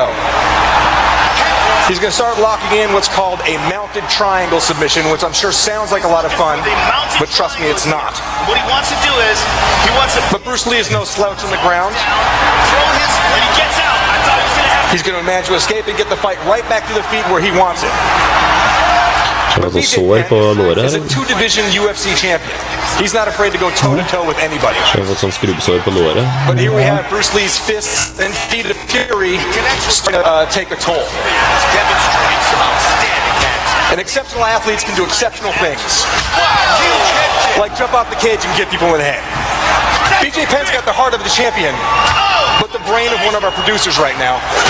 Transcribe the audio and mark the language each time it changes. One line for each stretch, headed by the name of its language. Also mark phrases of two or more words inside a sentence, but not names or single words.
English: He's going to start locking in what's called a mounted triangle submission, which I'm sure sounds like a lot of fun, but trust me, it's not. What he wants to do is, But Bruce Lee is no slouch on the ground. when he gets out, I thought he was going to have He's going to manage to escape and get the fight right back to the feet where he wants it.
Norwegian: Har du sår på låret
English: He's a
Norwegian: her?
English: 2-division UFC champion. He's not afraid to go toe-to-toe with anybody.
Norwegian: Har du fått sånn skrubbsår på låret?
English: But here we have Bruce Lee's fists and feet of fury start to take a toll. And exceptional athletes can do exceptional things. Like jump off the cage and get people in the head. BJ Penn's got the heart of the champion, but the brain of one of our producers right now.